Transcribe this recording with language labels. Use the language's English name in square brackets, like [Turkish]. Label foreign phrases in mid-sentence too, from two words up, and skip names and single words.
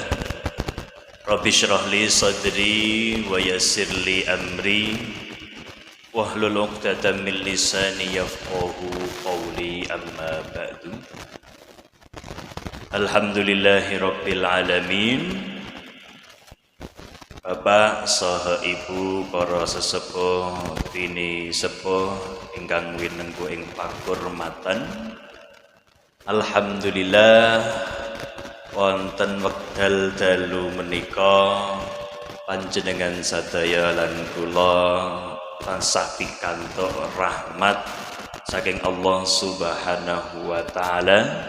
[Arabic] رب اشرح لي صدري ويسر لي أمري واحلل عقدة من لساني يفقهوا قولي أما بعد. الحمد لله رب العالمين. [Javanese] Bapak saha ibu para sesepuh bini sepuh ingkang winengku ing pakurmatan. Alhamdulillah wonten wekdal dalu menika panjenengan sadaya lan kula tansah pikantuk rahmat saking [Arabic] الله سبحانه وتعالى